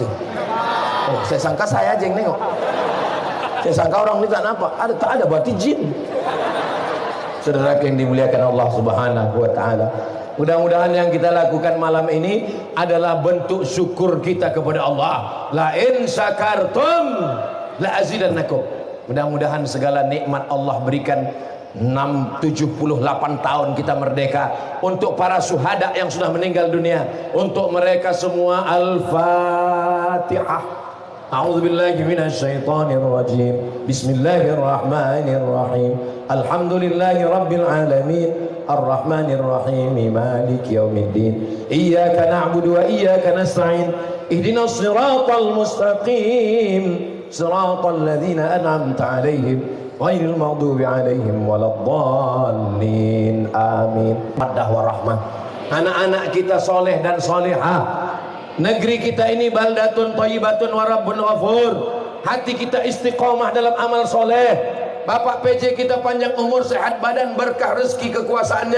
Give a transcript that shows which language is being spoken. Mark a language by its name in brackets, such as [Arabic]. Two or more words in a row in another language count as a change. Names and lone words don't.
[Indonesian] Oh, saya sangka saya aja yang nengok. Saya sangka orang ini tak nampak. Tak ada, berarti jin. Saudara yang dimuliakan Allah [Arabic] سبحانه وتعالى. [Indonesian] Mudah-mudahan yang kita lakukan malam ini adalah bentuk syukur kita kepada Allah. [Arabic] لئن شكرتم لأزيدنكم. [Indonesian] Mudah-mudahan segala nikmat Allah berikan 78 tahun kita merdeka, untuk para syuhada yang sudah meninggal dunia, untuk mereka semua. Al-Fatihah. [Arabic] أعوذ بالله من الشيطان الرجيم. بسم الله الرحمن الرحيم. الحمد لله رب العالمين. الرحمن الرحيم. مالك يوم الدين. إياك نعبد وإياك نستعين. اهدنا الصراط المستقيم. صراط الذين أنعمت عليهم غير المغضوب عليهم ولا الضالين. آمين. مدة ورحمة. [Indonesian] Anak-anak kita soleh dan solehah. Negeri kita ini [Arabic] بلدة طيبة ورب غفور. [Indonesian] Hati kita istiqomah dalam amal soleh. Bapak PJ kita panjang umur, sehat badan, berkah rezeki kekuasaannya.